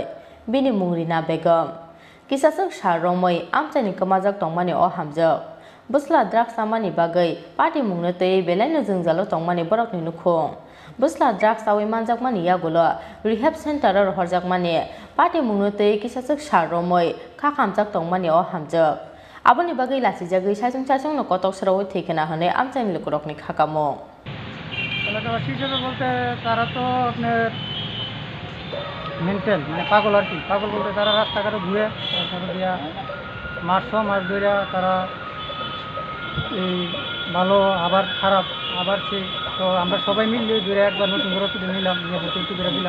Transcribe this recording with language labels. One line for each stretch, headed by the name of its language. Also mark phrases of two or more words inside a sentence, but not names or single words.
Kok Borok: बिनि मुंरिना बेगम किसासक सारमै आमचानि कमाजाक तंमानि अ हामजक बसला ड्राग्स सामानि बागै पार्टी मुंनो तयै बेलायनो जोंजालो तंमानि बरकनि नुखुं बसला ड्राग्स आव मानजाकमानि यागुलो
English: rehab center
Kok Borok: रहरजाकमानि पार्टी मुंनो तयै किसासक सारमै खामजाक तंमानि अ हामजक आबनि बागै लासिजागै साजों साजों कटक सरावै थैखेना हने आमचानि लोकरकनि खाकामो
Bangla: এলাকাবাসী হিসেবে বলতে তারা তো আপনার মেন্টাল মানে পাগল আর কি। পাগল বলতে তারা রাস্তাঘাটে ঘুরে তারপরে দিয়া মাস ধরে তারা এই ভালো আবার খারাপ আবার সেই তো আমরা সবাই মিললে ঘুরে একবার নতুন করে তুলে নিলাম, নিয়ে ভর্তি করে দিলাম।